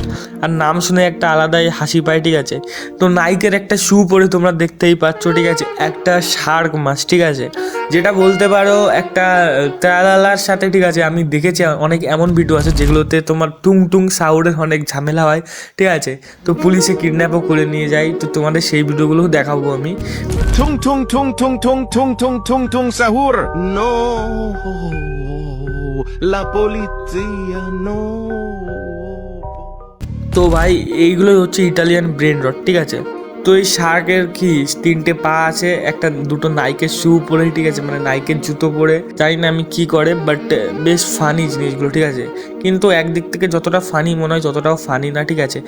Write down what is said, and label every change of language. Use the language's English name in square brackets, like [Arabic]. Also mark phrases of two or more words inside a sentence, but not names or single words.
[Bangla] আর নাম শুনে একটা আলাদাই হাসি পায়, ঠিক আছে। তো নাইকের একটা শু পরে তোমরা দেখতেই পাচ্ছ, ঠিক আছে, একটা শার্ক মাছ, ঠিক আছে, যেটা বলতে পারো একটা ট্রালালার সাথে, ঠিক আছে। আমি দেখেছি অনেক এমন ভিডিও আছে যেগুলোতে তোমার টুং টুং সাউন্ডের অনেক ঝামেলা হয়, ঠিক আছে, তো পুলিশে কিডন্যাপও করে নিয়ে যায়। তো তোমাদের সেই ভিডিওগুলো দেখাবো আমি। Tung tung tung tung tung tung tung tung tung sahur. [Italian] No, la polizia, no. [Bangla] তো ভাই এইগুলোই হচ্ছে [English] Italian brain rot, [Bangla] ঠিক আছে। তো এই শার্কের কি 3টে পা আছে, দুটো নাইকের শু পরে, ঠিক আছে, মানে নাইকের জুতো পরে, জানি না আমি কি করে, বাট বেশ ফানি জিনিসগুলো, ঠিক আছে। কিন্তু একদিক থেকে যতটা ফানি মনে হয় ততটাও ফানি না, ঠিক আছে।